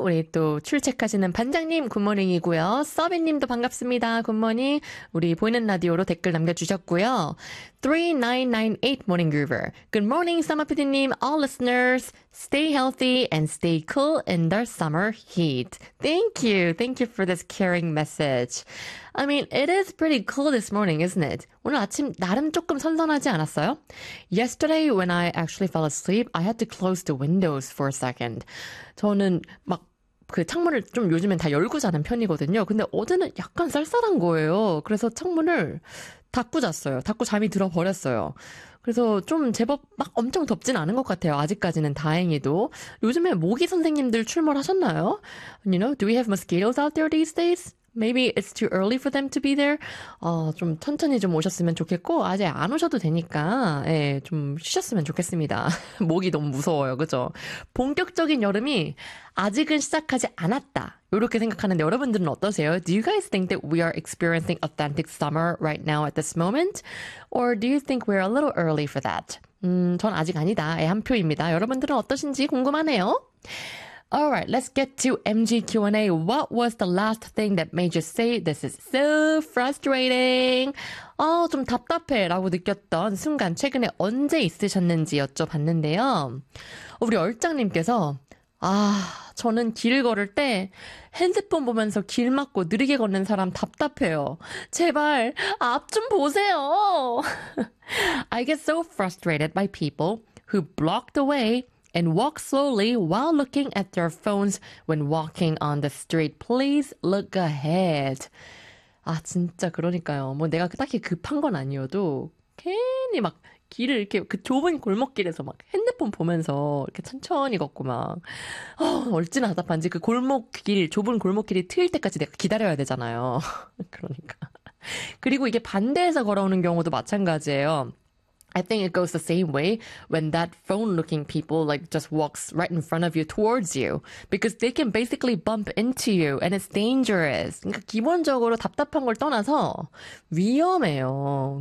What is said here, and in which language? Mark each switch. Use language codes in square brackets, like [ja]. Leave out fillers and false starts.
[ko] 우리 또 출첵하시는 반장님 굿모닝이고요. 서비님도 반갑습니다. 굿모닝. 우리 보이는 라디오로 댓글 남겨주셨고요. [en] 3998 Morning Groover. Good morning, summer PD님. All listeners, stay healthy and stay cool in the summer heat. Thank you. Thank you for this caring message. I mean, it is pretty cool this morning, isn't it? [ko] 오늘 아침 나름 조금 선선하지 않았어요? [en] Yesterday, when I actually fell asleep, I had to close the windows for a second. [ko] 저는 막그 창문을 좀 요즘엔 다 열고 자는 편이거든요. 근데 어제는 약간 쌀쌀한 거예요. 그래서 창문을 닫고 잤어요. 닫고 잠이 들어 버렸어요. 그래서 좀 제법 막 엄청 덥진 않은 것 같아요. 아직까지는 다행히도. 요즘에 모기 선생님들 출몰하셨나요? [en] You know, do we have mosquitoes out there these days? Maybe it's too early for them to be there. [ko] 좀 천천히 좀 오셨으면 좋겠고, 아직 안 오셔도 되니까, 예, 좀 쉬셨으면 좋겠습니다. 모기 너무 무서워요, 그죠? 본격적인 여름이 아직은 시작하지 않았다. 이렇게 생각하는데 여러분들은 어떠세요? [en] Do you guys think that we are experiencing authentic summer right now at this moment? Or do you think we're a little early for that? [ko] 전 아직 아니다. 예, 한 표입니다. 여러분들은 어떠신지 궁금하네요. [en] Alright, let's get to MGQ&A. What was the last thing that made you say this is so frustrating? [ko] 좀 답답해라고 느꼈던 순간 최근에 언제 있으셨는지 여쭤봤는데요. 우리 얼짱님께서, 저는 길 걸을 때 핸드폰 보면서 길 막고 느리게 걷는 사람 답답해요. 제발 앞좀 보세요. [en] I get so frustrated by people who block the way and walk slowly while looking at their phones when walking on the street. Please look ahead. [ko] 진짜 그러니까요. 뭐 내가 딱히 급한 건 아니어도 괜히 막 길을 이렇게 그 좁은 골목길에서 막 핸드폰 보면서 이렇게 천천히 걷고 막 얼마나 답답한지 그 골목길 좁은 골목길이 트일 때까지 내가 기다려야 되잖아요. 그러니까. 그리고 이게 반대해서 걸어오는 경우도 마찬가지예요. [en] I think it goes the same way when that phone-looking people like just walks right in front of you towards you because they can basically bump into you and it's dangerous. [ko] 그러니까 기본적으로 답답한 걸 떠나서 위험해요.